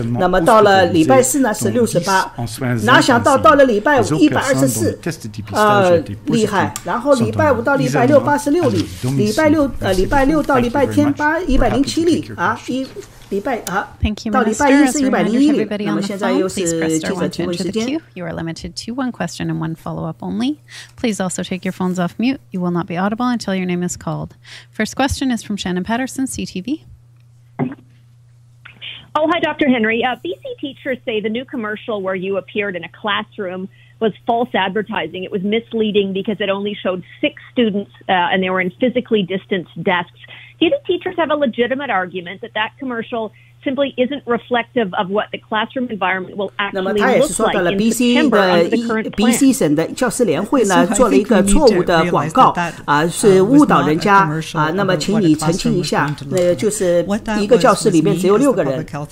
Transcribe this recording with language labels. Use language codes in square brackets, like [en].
[zh] 那么到了礼拜四呢是68，哪想到了礼拜五124，厉害。然后礼拜五到礼拜六86例，礼拜六到礼拜天107例啊，礼拜到礼拜一是101例。那么现在又是记者提问时间。 [en] You are limited to one question and one follow-up only. Please also take your phones off mute. You will not be audible until your name is called. First question is from Shannon Patterson, CTV. Oh, hi, Dr. Henry. BC teachers say the new commercial where you appeared in a classroom was false advertising. It was misleading because it only showed 6 students and they were in physically distanced desks. Do you think teachers have a legitimate argument that commercial simply isn't reflective of what the classroom environment will actually look like in September under the current plan? [zh] BC 省的教师联会呢做了一个错误的广告是误导人家那么请你澄清一下，就是一个教室里面只有6个人。